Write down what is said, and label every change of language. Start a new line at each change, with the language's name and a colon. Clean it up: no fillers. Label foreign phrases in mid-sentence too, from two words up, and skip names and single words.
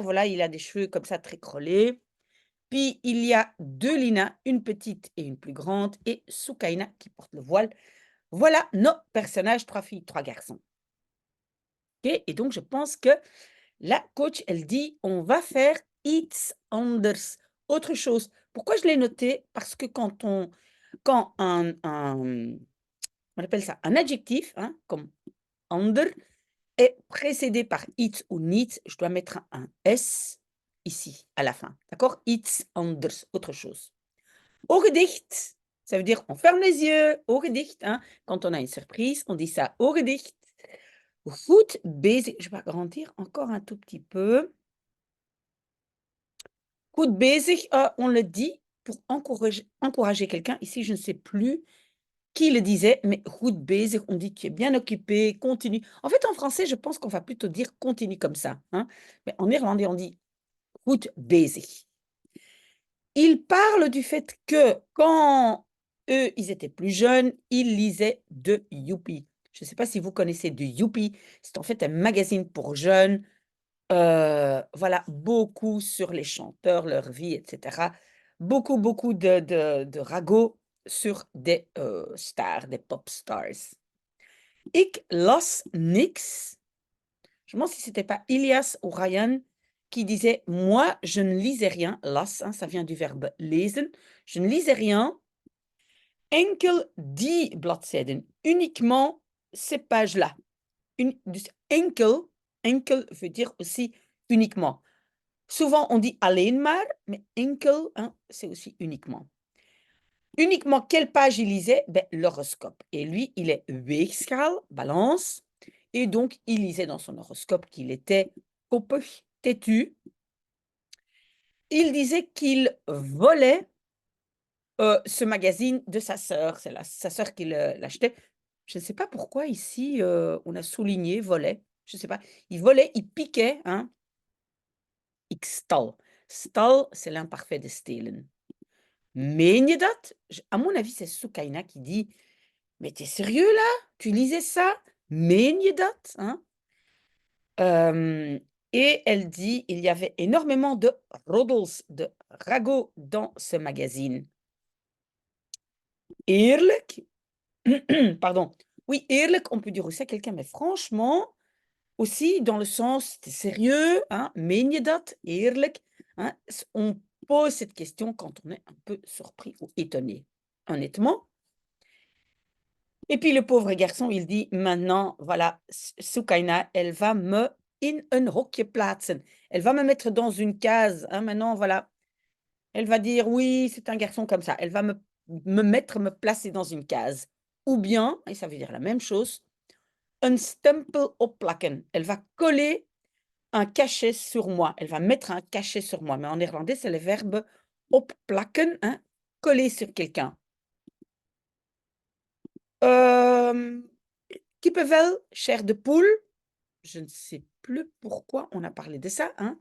French: Voilà, il a des cheveux comme ça très crôlés. Puis il y a 2 Lina, une petite et une plus grande et Soukaina qui porte le voile. Voilà nos personnages, 3 filles, 3 garçons. OK et donc je pense que la coach, elle dit: «On va faire
Dutch: iets anders»,
French: autre chose. Pourquoi je l'ai noté? Parce que quand on appelle ça un adjectif, hein, comme ander, est précédé par iets ou niet, je dois mettre un S ici, à la fin. D'accord?
Dutch: Iets anders,
French: autre chose.
Dutch: Ogen dicht,
French: ça veut dire on ferme les yeux,
Dutch: ogen dicht,
French: hein. Quand on a une surprise, on dit ça,
Dutch: ogen dicht. Goed bezig,
French: je vais agrandir encore un tout petit peu.
Dutch: Goed bezig,
French: on le dit pour encourager quelqu'un. Ici, je ne sais plus qui le disait, mais
Dutch: goed bezig,
French: on dit: «Tu es bien occupé, continue». En fait, en français, je pense qu'on va plutôt dire: «Continue» comme ça, hein, mais en néerlandais, on dit:
Dutch: «Goed bezig».
French: Il parle du fait que quand eux, ils étaient plus jeunes, ils lisaient de Youpi. Je ne sais pas si vous connaissez de Youpi, c'est en fait un magazine pour jeunes, voilà, beaucoup sur les chanteurs, leur vie et cetera. Beaucoup, beaucoup de ragots sur des, stars, des pop stars.
Dutch: Ik las niks.
French: Je me demande si c'était pas Ilias ou Ryan qui disait: «Moi, je ne lisais rien». Las, hein, ça vient du verbe lezen. Je ne lisais rien.
Dutch: Enkel die bladzijden,
French: uniquement ces pages-là.
Dutch: Dus enkel, enkel
French: veut dire aussi uniquement. Souvent on dit
Dutch: alleen maar,
French: mais enkel, hein, c'est aussi uniquement. Uniquement quelle page il lisait? L'horoscope et lui, il est weegschaal, balance et donc il lisait dans son horoscope qu'il était koppig, têtu. Il disait qu'il volait, ce magazine de sa sœur. C'est la sa sœur qui l'achetait. Je ne sais pas pourquoi ici, on a souligné volait, je ne sais pas. Il volait, il piquait, hein.
Dutch: Ik stal. Stal,
French: c'est l'imparfait de stelen.
Dutch: Meen je dat?
French: J À mon avis, c'est Soukaina qui dit: «Mais tu es sérieux là? Tu lisais ça?
Dutch: Meen je dat?»
French: hein? Hem et elle dit: «Il y avait énormément de roddels, de ragots dans ce magazine».
Dutch: Eerlijk? Pardon.
French: Oui, eerlijk, on peut dire aussi à quelqu'un: «Mais franchement», aussi dans le sens: «Tu es sérieux, hein?
Dutch: Meen je dat? Eerlijk?»
French: hein? On pose cette question quand on est un peu surpris ou étonné, honnêtement. Et puis le pauvre garçon, il dit: «Maintenant, voilà, Soukaina, elle va me
Dutch: in een hokje plaatsen.
French: Elle va me mettre dans une case, hein, maintenant, voilà. Elle va dire: "Oui, c'est un garçon comme ça". Elle va me placer dans une case. Ou bien, et ça veut dire la même chose,
Dutch: een stempel opplakken.
French: Elle va coller un cachet sur moi. Elle va mettre un cachet sur moi. Mais en néerlandais, c'est le verbe opplakken, hein, coller sur quelqu'un. Kippenvel, chair de poule. Je ne sais plus pourquoi on a parlé de ça, hein.